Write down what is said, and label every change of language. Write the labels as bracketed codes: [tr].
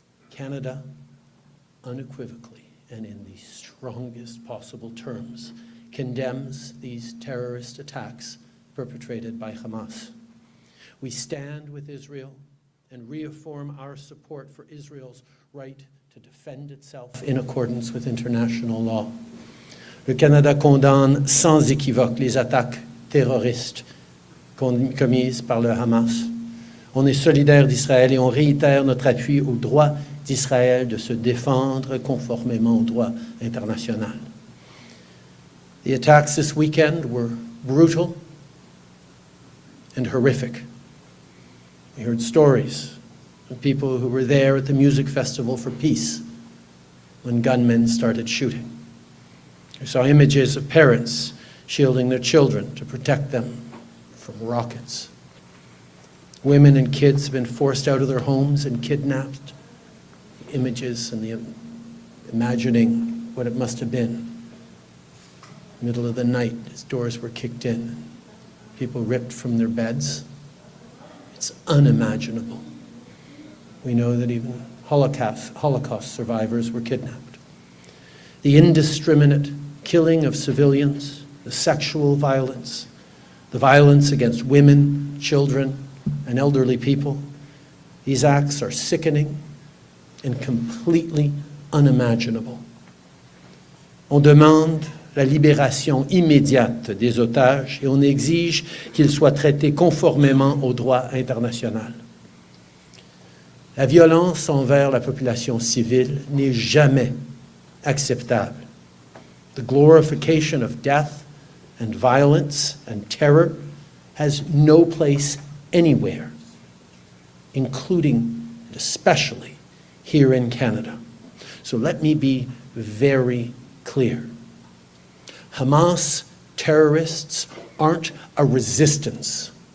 [en] Canada, unequivocally and in the strongest possible terms, condemns these terrorist attacks perpetrated by Hamas. We stand with Israel and reaffirm our support for Israel's right to defend itself in accordance with international law. [fr] Le Canada condamne sans équivoque les attaques terroristes commises par le Hamas. On est solidaire d'Israël et on réitère notre appui au droit d'Israël de se défendre conformément au droit international. [en] The attacks this weekend were brutal and horrific. We heard stories of people who were there at the music festival for peace when gunmen started shooting. We saw images of parents shielding their children to protect them from rockets. Women and kids have been forced out of their homes and kidnapped. The images and the imagining what it must have been. Middle of the night, as doors were kicked in, people ripped from their beds. It's unimaginable. We know that even Holocaust survivors were kidnapped. The indiscriminate killing of civilians, the sexual violence, the violence against women, children, and elderly people, these acts are sickening and completely unimaginable. [fr] On demande la libération immédiate des otages et on exige qu'ils soient traités conformément au droit international. La violence envers la population civile n'est jamais acceptable. [en] The glorification of death and violence and terror has no place anywhere, including and especially here in Canada. So let me be very clear. Hamas terrorists aren't a resistance.